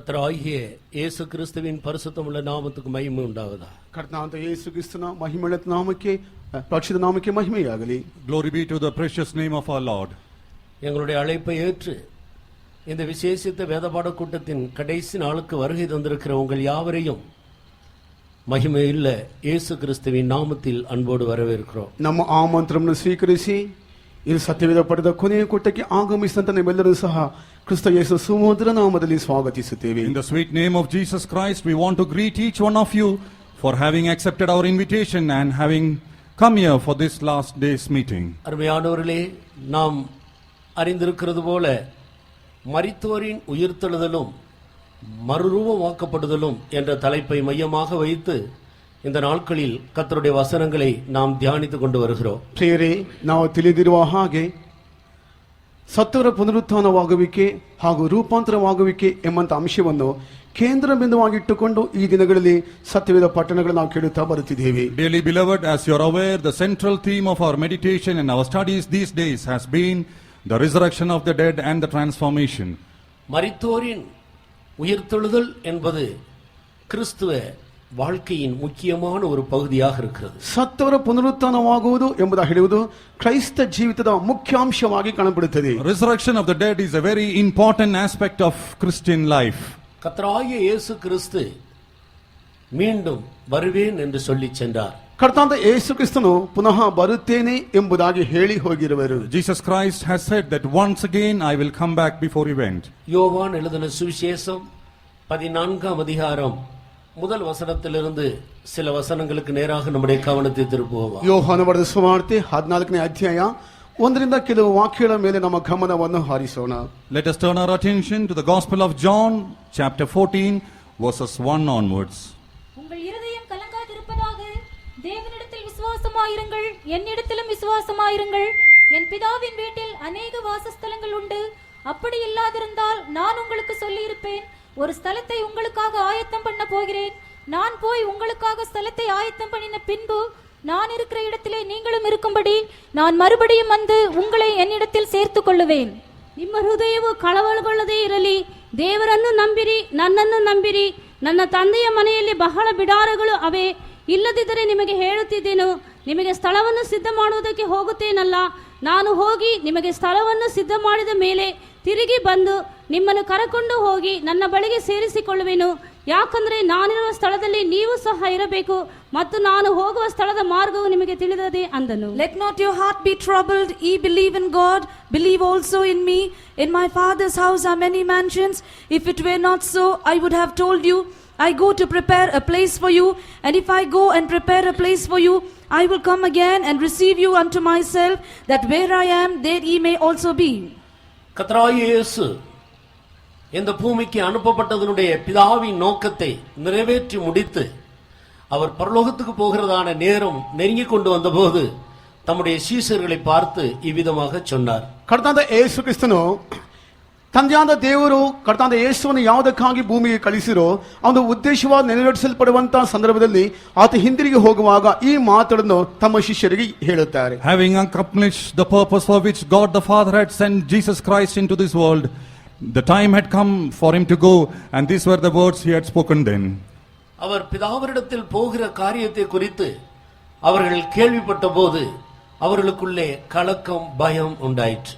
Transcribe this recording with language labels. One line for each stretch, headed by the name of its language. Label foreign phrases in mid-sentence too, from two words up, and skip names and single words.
Tamil: ஆண்டவராகிய இயேசு கிறிஸ்துவின் பரிசுத்தமுள்ள நாமத்துக்கு மகிமை உண்டாவதாக.
Kannada: ಕರ್ತನಾದ ಯೇಸು ಕ್ರಿಸ್ತನ ಮಹಿಮೆಯುಳ್ಳ ನಾಮಕ್ಕೆ ಪರಿಶುದ್ಧ ನಾಮಕ್ಕೆ ಮಹಿಮೆಯಾಗಲಿ.
English: Glory be to the precious name of our Lord.
Tamil: எங்களுடைய அழைப்பை ஏற்று இந்த விசேஷித்த வேதபாட கூட்டத்தின் கடைசி நாளுக்கு வருகை தந்திருக்கிற உங்கள் யாவரையும் மகிமையுள்ள இயேசு கிறிஸ்துவின் நாமத்தில் அன்போடு வரவேற்கிறோம்.
Kannada: ನಮ್ಮ ಆಮಂತ್ರಣವನ್ನು ಸ್ವೀಕರಿಸಿ ಇದು ಸತ್ಯವೇದ ಪಡೆದ ಕೊನೆಯ ಕೂಟಕ್ಕೆ ಆಗಮಿಸಿದಂತ ನಿಮ್ಮೆಲ್ಲರೂ ಸಹ ಕ್ರಿಸ್ತ ಯೇಸು ಸುಮಧುರ ನಾಮದಲ್ಲಿ ಸ್ವಾಗತಿಸುತ್ತೇವೆ.
English: In the sweet name of Jesus Christ, we want to greet each one of you for having accepted our invitation and having come here for this last day's meeting.
Tamil: அருமையானவர்களே, நாம் அறிந்திருக்கிறது போல மரித்தோரின் உயிர்த்தெழுதலும் மறுரூபமாக்கப்படுதலும் என்ற தலைப்பை மையமாக வைத்து இந்த நாட்களில் கர்த்தருடைய வசனங்களை நாம் தியானித்துக் கொண்டு வருகிறோம்.
Kannada: ಪ್ರಿಯರೇ, ನಾವು ತಿಳಿದಿರುವ ಹಾಗೆ ಸತ್ತವರ ಪುನರುತ್ಥಾನವಾಗುವಿಕೆ ಹಾಗೂ ರೂಪಾಂತರವಾಗುವಿಕೆ ಎಂಬಂತ ಅಂಶವನ್ನು ಕೇಂದ್ರ ಬಿಂದುವಾಗಿಟ್ಟುಕೊಂಡು ಈ ದಿನಗಳಲ್ಲಿ ಸತ್ಯವೇದ ಪಠಣಗಳನ್ನು ನಾವು ಕೇಳುತ್ತಾ ಬರುತ್ತಿದ್ದೇವೆ.
English: Dearly beloved, as you are aware, the central theme of our meditation and our studies these days has been the resurrection of the dead and the transformation.
Tamil: மரித்தோரின் உயிர்த்தெழுதல் என்பது கிறிஸ்துவ வாழ்க்கையின் முக்கியமான ஒரு பகுதியாக இருக்கிறது.
Kannada: ಸತ್ತವರ ಪುನರುತ್ಥಾನವಾಗುವುದು ಎಂಬುದಾಗಿ ಹೇಳುವುದು ಕ್ರೈಸ್ತ ಜೀವಿತದ ಮುಖ್ಯಾಂಶವಾಗಿ ಕಾಣப்படுತ್ತದೆ.
English: Resurrection of the dead is a very important aspect of Christian life.
Tamil: கர்த்தராகிய இயேசு கிறிஸ்து மீண்டும் வருவேன் என்று சொல்லி சென்றார்.
Kannada: ಕರ್ತನಾದ ಯೇಸು ಕ್ರಿಸ್ತನು ಪುನಃ ಬರುತ್ತೇನೆ ಎಂಬುದಾಗಿ ಹೇಳಿ ಹೋಗಿರುವರು.
English: Jesus Christ has said that once again I will come back before he went.
Tamil: யோவான் எழுதின சுவிசேஷம் 14ஆம் அதிகாரம் முதல் வசனத்திலிருந்து சில வசனங்களுக்கு நேராக நம்முடைய கவனத்தை திருப்புவோம்.
Kannada: ಯೋಹಾನ ಬರೆದ ಸುವಾರ್ತೆ 14ನೇ ಅಧ್ಯಾಯ ಒಂದರಿಂದ ಕೆಲವು ವಾಕ್ಯಗಳ ಮೇಲೆ ನಮ್ಮ ಗಮನವನ್ನು ಹಾರಿಸೋಣ.
English: Let us turn our attention to the Gospel of John, chapter 14, verses 1 onwards.
Tamil: உங்கள் இருதயம் கலங்காதிருப்பதாக தேவனிடத்தில் விசுவாசமாயிருங்கள், என்னிடத்திலும் விசுவாசமாயிருங்கள். என் பிதாவின் வீட்டில் அநேக வாசஸ்தலங்கள் உண்டு. அப்படி இல்லாதிருந்தால் நான் உங்களுக்கு சொல்லியிருப்பேன். ஒரு ஸ்தலத்தை உங்களுக்காக ஆயத்தம் பண்ண போகிறேன். நான் போய் உங்களுக்காக ஸ்தலத்தை ஆயத்தம் பண்ணின பின்பு நான் இருக்கிற இடத்திலே நீங்களும் இருக்கும்படி நான் மறுபடியும் வந்து உங்களை என்னிடத்தில் சேர்த்துக் கொள்ளுவேன்.
Kannada: ನಿಮ್ಮ ಹೃದಯವು ಕಳವಳಗೊಳ್ಳದೇ ಇರಲಿ. ದೇವರನ್ನು ನಂಬಿರಿ, ನನ್ನನ್ನು ನಂಬಿರಿ. ನನ್ನ ತಂದೆಯ ಮನೆಯಲ್ಲಿ ಬಹಳ ಬಿಡಾರಗಳು ಅವೆ. ಇಲ್ಲದಿದ್ದರೆ ನಿಮಗೆ ಹೇಳುತ್ತಿದ್ದೇನು, ನಿಮಗೆ ಸ್ಥಳವನ್ನು ಸಿದ್ಧ ಮಾಡುವುದಕ್ಕೆ ಹೋಗುತ್ತೇನಲ್ಲ. ನಾನು ಹೋಗಿ ನಿಮಗೆ ಸ್ಥಳವನ್ನು ಸಿದ್ಧ ಮಾಡಿದ ಮೇಲೆ ತಿರುಗಿ ಬಂದು ನಿಮ್ಮನ್ನು ಕರಕೊಂಡು ಹೋಗಿ ನನ್ನ ಬಳಿಗೆ ಸೇರಿಸಿಕೊಳ್ಳುವೆನು. ಯಾಕಂದ್ರೆ ನಾನಿರುವ ಸ್ಥಳದಲ್ಲಿ ನೀವು ಸಹ ಇರಬೇಕು ಮತ್ತು ನಾನು ಹೋಗುವ ಸ್ಥಳದ ಮಾರ್ಗವು ನಿಮಗೆ ತಿಳಿದದೆ ಅಂದನು.
English: Let not your heart be troubled. Ye believe in God, believe also in me. In my Father's house are many mansions. If it were not so, I would have told you. I go to prepare a place for you, and if I go and prepare a place for you, I will come again and receive you unto myself, that where I am, there ye may also be.
Tamil: கர்த்தராகிய இயேசு இந்த பூமிக்கு அனுப்பப்பட்டதனுடைய பிதாவின் நோக்கத்தை நிறைவேற்றி முடித்து அவர் பரலோகத்துக்கு போகிறதான நேரம் நெருங்கி கொண்டு வந்தபோது தம்முடைய சீஷர்களை பார்த்து இவ்விதமாக சொன்னார்.
Kannada: ಕರ್ತನಾದ ಯೇಸು ಕ್ರಿಸ್ತನು ತಂದೆಯಾದ ದೇವರು ಕರ್ತನಾದ ಯೇಸುವನ್ನು ಯಾವುದಕ್ಕಾಗಿ ಭೂಮಿಗೆ ಕಳಿಸಿರೋ ಅವನ ಉದ್ದೇಶವಾಗಿ ನೆರವೇರಿಸಲ್ಪಡುವಂತಹ ಸಂದರ್ಭದಲ್ಲಿ ಆತ ಹಿಂದಿರುಗಿ ಹೋಗುವಾಗ ಈ ಮಾತನ್ನು ತಮ್ಮ ಶಿಷ್ಯರಿಗೆ ಹೇಳುತ್ತಾರೆ.
English: Having accomplished the purpose for which God the Father had sent Jesus Christ into this world, the time had come for him to go, and these were the words he had spoken then.
Tamil: அவர் பிதாவினிடத்தில் போகிற காரியத்தை குறித்து அவர்கள் கேள்விப்பட்ட போது அவர்களுக்குள்ளே கலக்கம், பயம் உண்டாயிற்று.